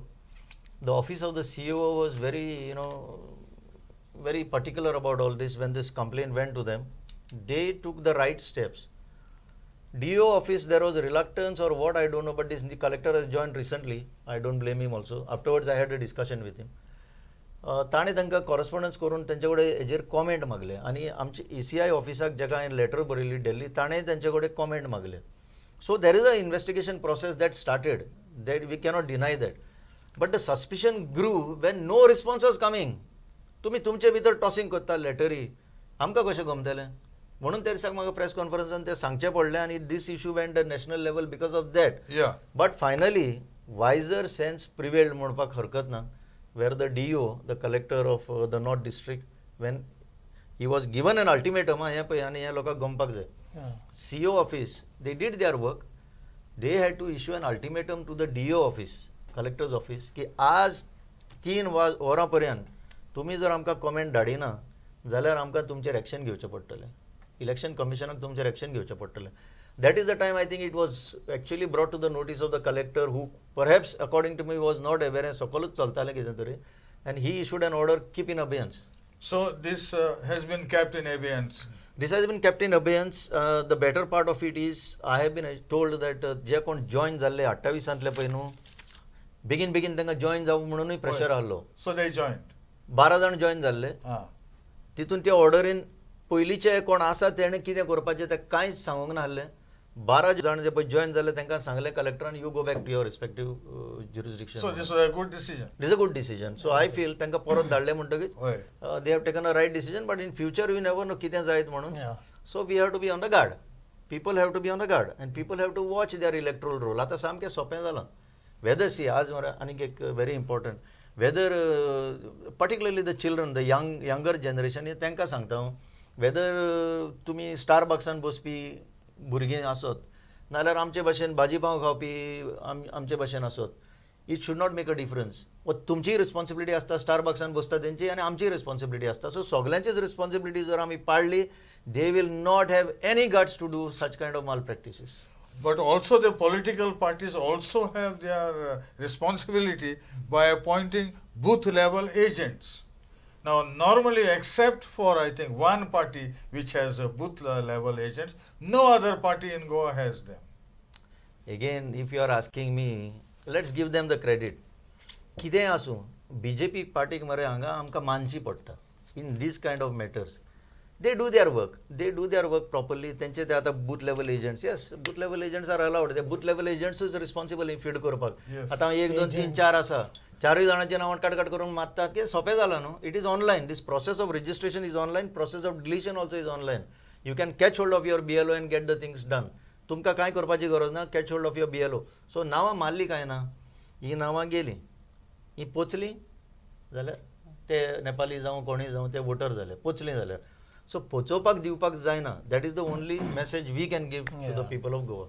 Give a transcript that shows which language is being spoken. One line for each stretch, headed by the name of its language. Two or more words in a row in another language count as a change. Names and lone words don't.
English: The office of the CEO was very, very particular about all this when this complaint went to them. They took the right steps. DO office, there was reluctance or what, I don't know, but the collector has joined recently. I don't blame him also. Afterwards, I had a discussion with him.
Konkani: ताणें तांकां कॉरस्पॉन्डन्स करून तेंचे कडेन हेजेर कॉमेंट मागले आनी आमचे ECI ऑफिसाक जाका हांवें लेटर बरयली दिल्ली ताणें तेंचे कडेन कॉमेंट मागले
English: so there is a investigation process that started that we cannot deny that but the suspicion grew when no response was coming
Konkani: तुमी तुमचे भितर टॉसिंग करता लेटरी आमकां कशें गमतलें म्हणून त्या दिसाक म्हाका प्रेस कॉन्फरन्सान तें सांगचें पडलें आनी
English: this issue went the national level because of that Yeah. but finally wiser sense prevailed
Konkani: म्हणपाक हरकत ना
English: where the DO, the collector of the North District, when he was given an ultimatum,
Konkani: हे पळय आनी हे लोकांक गमपाक जाय
English: Yeah. CO office, they did their work. They had to issue an ultimatum to the DO office, collector's office,
Konkani: की आज 3 वरां पर्यंत तुमी जर आमकां कॉमेंट धाडिना जाल्यार आमकां तुमचेर एक्शन घेवचें पडटलें इलेक्शन कमिशनाक तुमचेर एक्शन घेवचें पडटलें
English: that is the time I think it was actually brought to the notice of the collector who perhaps according to me was not aware and
Konkani: sokolut chaltale कितें तरी
English: and he issued an order keep in abeyance. So this has been kept in abeyance. This has been kept in abeyance. The better part of it is I have been told that
Konkani: जे कोण join जाल्ले 28 पळय न्हू बेगीन तांकां join जावं म्हणूनय प्रेशर आहलो
English: So they joined.
Konkani: 12 जाण join जाल्ले तितून त्या ऑर्डरीन पयलींचे कोण आसा तेणें कितें करपाचें तें कांयच सांगूंक नासलें 12 जाण जे पळय जॉयन जाले तांकां सांगलें कलेक्टरान
English: you go back to your respective jurisdiction. So this was a good decision. it is a good decision. so I feel
Konkani: तांकां परत धाडलें म्हणटकीच होय.
English: they have taken a right decision but in future we never know
Konkani: कितें जायत म्हणून.
English: Yeah. so we have to be on the guard. people have to be on the guard and people have to watch their electoral roll.
Konkani: आतां सामकें सोंपें जालां. वेदर सी आज मरे आनीक एक
English: very important whether particularly the children the younger generation
Konkani: तांकां सांगता हांव वेदर तुमी स्टारबक्सान बसपी भुरगीं आसत नाल्यार आमचे भाशेन भाजी पाव खावपी आमचे भाशेन आसत.
English: it should not make a difference.
Konkani: व तुमची रिस्पॉन्सिबिलिटी आसता स्टारबक्सान बसता तेंची आनी आमची रिस्पॉन्सिबिलिटी आसता.
English: सो
Konkani: सगळ्यांचीच रिस्पॉन्सिबिलिटी जर आमी पाळली
English: they will not have any guts to do such kind of mal practices. But also the political parties also have their responsibility by appointing booth level agents. Now normally except for I think one party which has a booth level agents, no other party in Goa has them. Again, if you are asking me, let's give them the credit.
Konkani: कितेंय आसूं BJP पार्टीक मरे हांगा आमकां मानची पडटा
English: in this kind of matters. they do their work properly.
Konkani: तेंचे ते आतां
English: booth level agents yes booth level agents are allowed.
Konkani: ते
English: booth level
Konkani: एजंट्सूच रिस्पॉन्सिबल फीड करपाक.
English: Yes.
Konkani: आतां 1 2 3 4 आसा. 4 जाणांच्या नांवार काट करून मारतात की सोंपें जालां न्हू.
English: it is online. this process of registration is online process of deletion also is online. you can catch hold of your BLO and get the things done.
Konkani: तुमकां कांय करपाची गरज ना.
English: catch hold of your BLO. सो
Konkani: नांवां मारली काय ना. ही नांवां गेली ही पोचली जाल्यार ते नेपाली जावं कोणीय जावं ते वोटर जाले पोचलीं जाल्यार. सो पोचोवपाक दिवपाक जायना.
English: that is the only message we can give to the people of Goa.